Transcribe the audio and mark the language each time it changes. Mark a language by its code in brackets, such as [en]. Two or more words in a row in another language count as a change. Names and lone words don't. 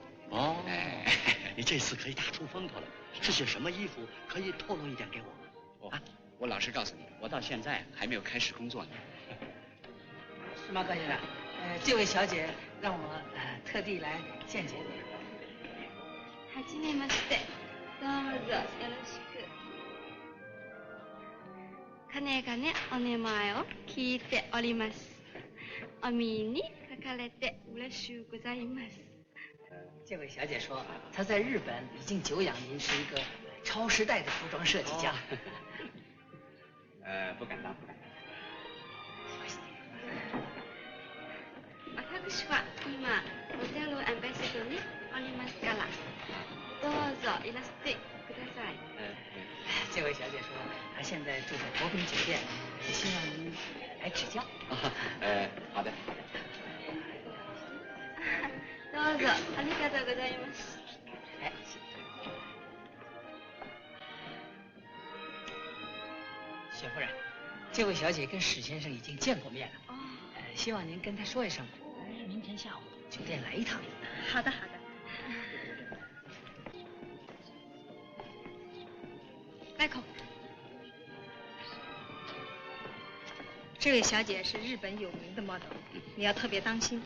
[zh] 哦，哎，你这次可以大出风头了。是些什么衣服？可以透露一点给我吗？啊，我老实告诉你，我到现在还没有开始工作呢。是吗，高先生？这位小姐让我特地来见见你。 [ja] はじめまして。どうぞよろしく。かねがねお名前を聞いております。お耳にかかれて嬉しゅうございます。 [zh] 这位小姐说，她在日本已经久仰您是一个超时代的服装设计家。不敢当，不敢当。 [ja] 私は今モデルアンバサドにおりますから、どうぞいらしてください。 [zh] 这位小姐说，她现在住在国宾酒店，希望您来指教。好的。 [ja] どうぞありがとうございます。 [zh] 哎，雪夫人，这位小姐跟史先生已经见过面了。哦。希望您跟他说一声，明天下午酒店来一趟。好的，好的。Michael， 这位小姐是日本有名的 model， 你要特别当心。